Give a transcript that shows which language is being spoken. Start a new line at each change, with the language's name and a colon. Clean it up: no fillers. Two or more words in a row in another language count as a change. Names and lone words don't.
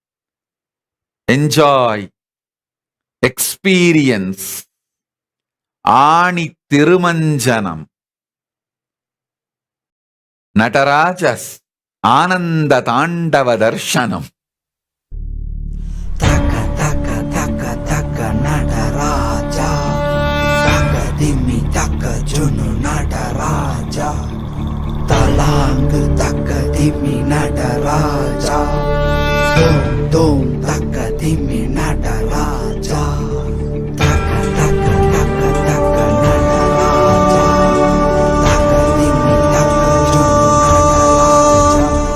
English: Enjoy, experience Ani Tirumanjanam, Natarajas Ananda Tandava Darshanam. Taka taka taka taka Nataraja, taka dimi taka junu Nataraja. Talang taka dimi Nataraja, dom dom taka dimi Nataraja, taka taka taka taka Nataraja, taka dimi taka junu